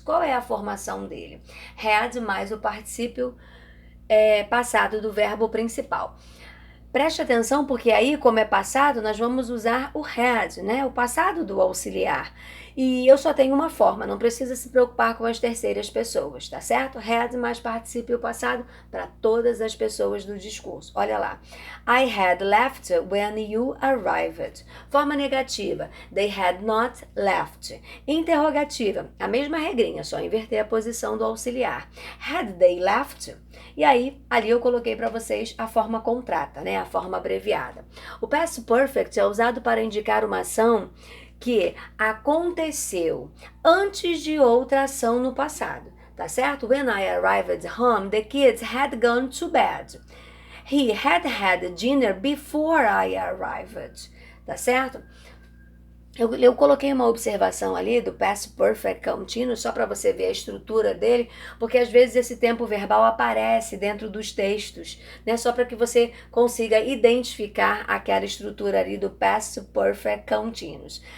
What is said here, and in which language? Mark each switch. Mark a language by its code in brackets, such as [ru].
[pt] Qual é a formação dele? Had mais o particípio passado do verbo principal. Preste atenção porque aí, como é passado, nós vamos usar o had, né? O passado do auxiliar. E eu só tenho uma forma, não precisa se preocupar com as terceiras pessoas, tá certo? Had mais particípio passado para todas as pessoas do discurso. Olha lá. [en] I had left when you arrived. [pt] Forma negativa. [en] They had not left. [pt] Interrogativa. A mesma regrinha, só inverter a posição do auxiliar. [en] Had they left? [pt] E aí, ali eu coloquei para vocês a forma contrata, né? A forma abreviada. O past perfect é usado para indicar uma ação que aconteceu antes de outra ação no passado, tá certo? [en] When I arrived home, the kids had gone to bed. He had dinner before I arrived, [pt] tá certo? Eu coloquei uma observação ali do Past Perfect Continuous só para você ver a estrutura dele, porque às vezes esse tempo verbal aparece dentro dos textos, né? Só para que você consiga identificar aquela estrutura ali do Past Perfect Continuous.